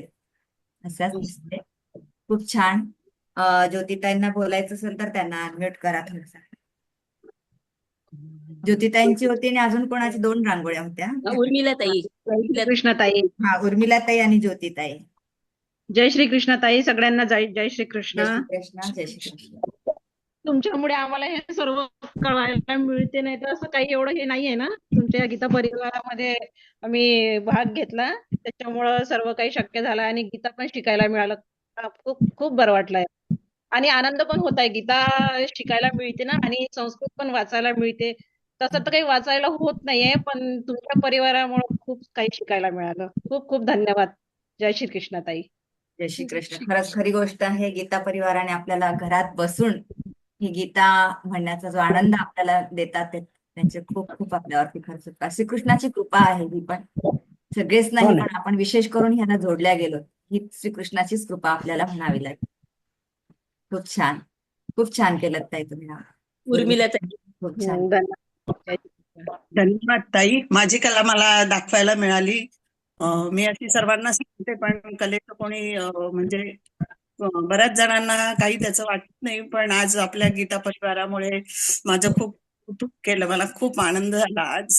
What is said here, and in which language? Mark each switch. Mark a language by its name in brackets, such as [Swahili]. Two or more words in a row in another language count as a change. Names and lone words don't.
[Marathi] असंच दिसते. खूप छान. ज्योतिताईंना बोलायचं असेल तर त्यांना अनम्यूट करा थोडंसं. ज्योतिताईंची होती आणि अजून कोणाची 2 रांगोळ्या होत्या. उर्मिला ताई. जय कृष्णताई. हा, उर्मिलाताई आणि ज्योतिताई. जय श्री कृष्णताई. सगळ्यांना जय जय श्री कृष्ण. जय श्री कृष्ण. जय श्री कृष्ण. तुमच्यामुळे आम्हाला हे सर्व कळायला मिळते, नाही तर असं काही एवढं हे नाहीये ना. तुमच्या या गीता परिवारामध्ये आम्ही भाग घेतला, त्याच्यामुळं सर्व काही शक्य झालं आणि गीता पण शिकायला मिळालं. खूप खूप बरं वाटलंय आणि आनंद पण होत आहे. गीता शिकायला मिळते ना आणि संस्कृत पण वाचायला मिळते. तसं तर काही वाचायला होत नाहीये, पण तुमच्या परिवारामुळे खूप काही शिकायला मिळालं. खूप खूप धन्यवाद. जय श्री कृष्ण ताई. जय श्री कृष्ण. खरंच खरी गोष्ट आहे. गीता परिवाराने आपल्याला घरात बसून ही गीता म्हणण्याचा जो आनंद आपल्याला देतात त्यांचे खूप खूप आपल्यावरती खर्च श्रीकृष्णाची कृपा आहे ही पण. सगळेच हो नाही ना. पण आपण विशेष करून ह्यांना जोडल्या गेलो. ही श्रीकृष्णाचीच कृपा आपल्याला म्हणावी लागेल. खूप छान. खूप छान केलं ताई तुम्ही. उर्मिला ताई. खूप छान. धन्यवाद. जय श्री कृष्ण. धन्यवाद ताई. माझी कला मला दाखवायला मिळाली. मी अशी सर्वांना सांगते, पण कलेचं कोणी म्हणजे बऱ्याच जणांना काही त्याचं वाटत नाही, पण आज आपल्या गीता परिवारामुळे माझं खूप कौतुक केलं. मला खूप आनंद झाला आज.